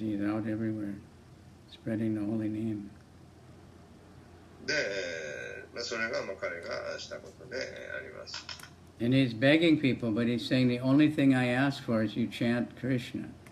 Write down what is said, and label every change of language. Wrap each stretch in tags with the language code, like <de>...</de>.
<en>He's out everywhere, spreading the holy name.</en> <ja>で、それが彼がしたことであります。</ja> <en>And he's begging people, but he's saying the only thing I ask for is you chant Krishna.</en>